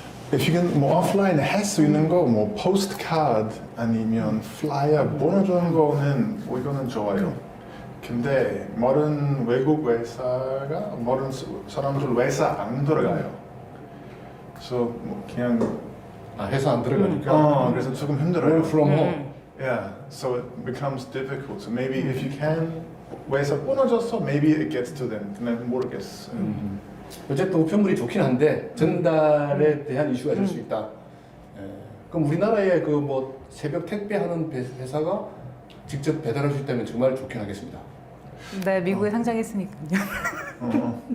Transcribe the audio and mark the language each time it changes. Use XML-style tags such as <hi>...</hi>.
<en>If you can</en> <ko>뭐 오프라인 할 수 있는 거 뭐 포스트 카드 아니면 플라이어 보내주는 거는 뭐 이거는 좋아요. 근데 모든 외국 회사가 모든 사람들 회사 안 들어가요. 그래서 뭐 그냥 회사 안 들어가니까. 그래서 조금</ko> <en>Work</en> <ko>힘들어요.</ko> <en>from home. Yeah, so it becomes difficult. So maybe if you can</en> <ko>회사 끊어져서</ko> <en>maybe it gets to them.</en> <ko>근데 모르겠어요. 어쨌든 우편물이 좋긴 한데 전달에 대한 이슈가 될 수 있다. 그럼 우리나라에 그 뭐 새벽 택배하는 회사가 직접 배달할 수 있다면 정말 좋긴 하겠습니다. 네, 미국에 상장했으니까요.</ko>